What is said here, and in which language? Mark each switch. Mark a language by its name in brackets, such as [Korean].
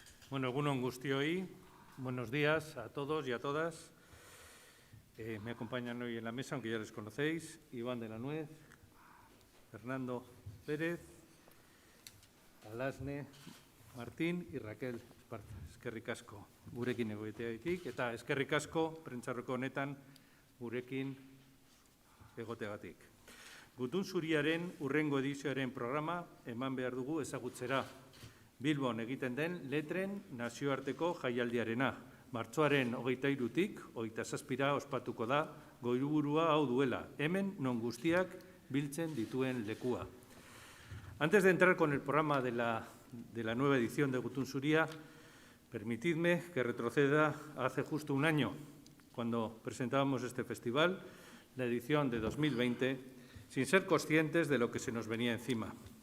[Spanish] Bueno, [Basque] egunon guztioi, [Spanish] buenos días a todos y a todas. Me acompañan hoy en la mesa, aunque ya les conocéis, Iván de la Nuez, Fernando Pérez, Alasne Martín y Raquel Esparza. [Basque] Eskerrik asko gurekin egoteagatik eta eskerrik asko prentsaurreko honetan gurekin egoteagatik. Gutun Zuriaren hurrengo edizioaren programa eman behar dugu ezagutzera. Bilbon egiten den letren nazioarteko jaialdiarena. Martxoaren 23-tik 27-ra ospatuko da goiburuaa hau duela, hemen non guztiak biltzen dituen lekua. [Spanish] Antes de entrar con el programa de la nueva edición de Gutun Zuria, permitidme que retroceda hace justo un año, cuando presentábamos este festival, la edición de 2020, sin ser conscientes de lo que se nos venía encima.